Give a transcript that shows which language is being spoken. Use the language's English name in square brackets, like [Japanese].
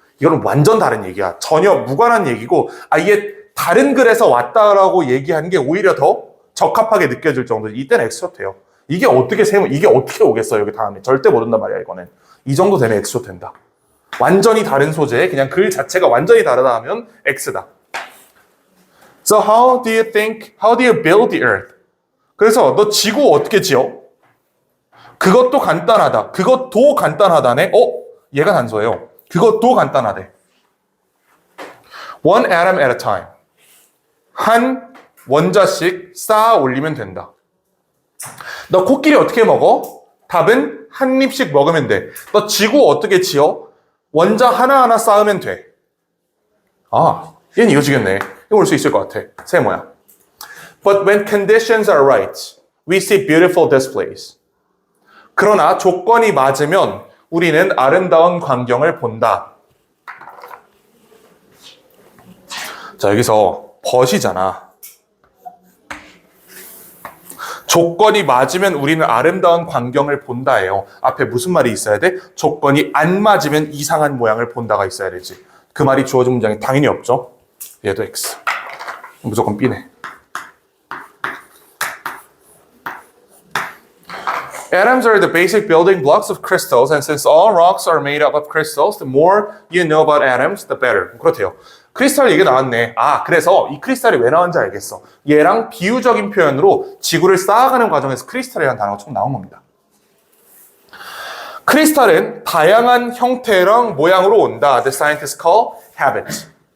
[Korean] 이거는 완전 다른 얘기야. 전혀 무관한 얘기고 아예 다른 글에서 왔다라고 얘기하는 게 오히려 더 적합하게 느껴질 정도. 이때는 엑스쇼트 돼요. 이게 어떻게 오겠어요, 여기 다음에. 절대 못 온단 말이야, 이거는. 이 정도 되면 엑스쇼트 된다. 완전히 다른 소재에 그냥 글 자체가 완전히 다르다 하면 X다. [English] So how do you build the earth? [Korean] 그래서 너 지구 어떻게 지어? 그것도 간단하다. 그것도 간단하다네. 얘가 단서예요. 그것도 간단하대. [English] One atom at a time. [Korean] 한 원자씩 쌓아 올리면 된다. 너 코끼리 어떻게 먹어? 답은 한 입씩 먹으면 돼. 너 지구 어떻게 지어? 원자 하나하나 쌓으면 돼. 아, 얘는 이어지겠네. 이거 올 수 있을 것 같아. 세모야. [English] But when conditions are right, we see beautiful displays. [Korean] 그러나 조건이 맞으면 우리는 아름다운 광경을 본다. 자, 여기서 벗이잖아. 조건이 맞으면 우리는 아름다운 광경을 본다예요. 앞에 무슨 말이 있어야 돼? 조건이 안 맞으면 이상한 모양을 본다가 있어야 되지. 그 말이 주어진 문장이 당연히 없죠. 얘도 X. 무조건 B네. [English] Atoms are the basic building blocks of crystals, and since all rocks are made up of crystals, the more you know about atoms, the better. [Korean] 그렇대요. 크리스탈 얘기 나왔네. 아, 그래서 이 크리스탈이 왜 나왔는지 알겠어. 얘랑 비유적인 표현으로 지구를 쌓아가는 과정에서 크리스탈이라는 단어가 처음 나온 겁니다. 크리스탈은 다양한 형태랑 모양으로 온다. [English] The scientists call habits.